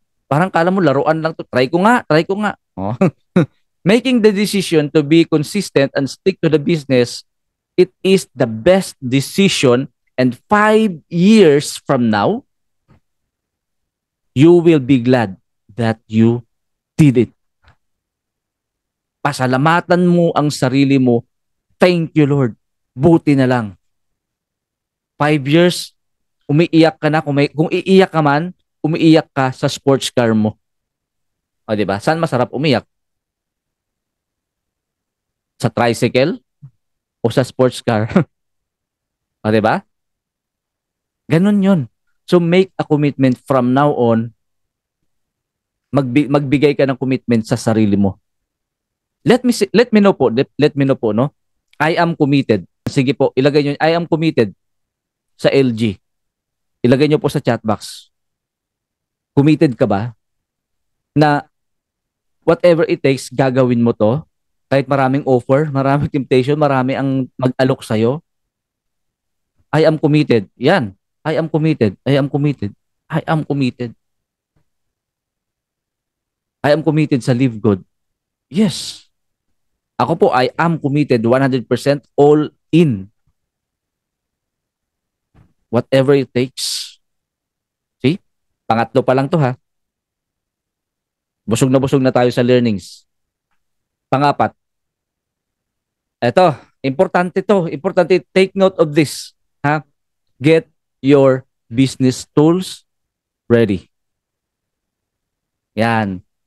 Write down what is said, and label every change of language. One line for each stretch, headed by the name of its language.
Filipino: Parang kala mo laruan lang to. Try ko nga, try ko nga.
English: Oh. Making the decision to be consistent and stick to the business, it is the best decision, and 5 years from now, you will be glad that you did it.
Filipino: Pasalamatan mo ang sarili mo.
English: Thank you, Lord.
Filipino: Buti na lang. 5 years, umiiyak ka na. Kung iiyak ka man, umiiyak ka sa sports car mo. O, diba? Saan masarap umiyak? Sa tricycle o sa sports car? O, diba? Ganun yun.
English: So, make a commitment from now on.
Filipino: Magbigay ka ng commitment sa sarili mo.
English: Let me know po, no? I am committed.
Filipino: Sige po, ilagay nyo,
English: I am committed
Filipino: sa LG. Ilagay nyo po sa chat box. Committed ka ba na
English: whatever it takes,
Filipino: gagawin mo to? Kahit maraming offer, maraming temptation, marami ang mag-alok sa'yo.
English: I am committed. Yan. I am committed. I am committed. I am committed. I am committed sa Live Good. Yes. Ako po, I am committed 100% all in. Whatever it takes. See?
Filipino: Pangatlo pa lang to ha. Busog na tayo sa learnings. Pangapat. Eto, importante to.
English: Importante, take note of this. Ha? Get your business tools ready. Yan.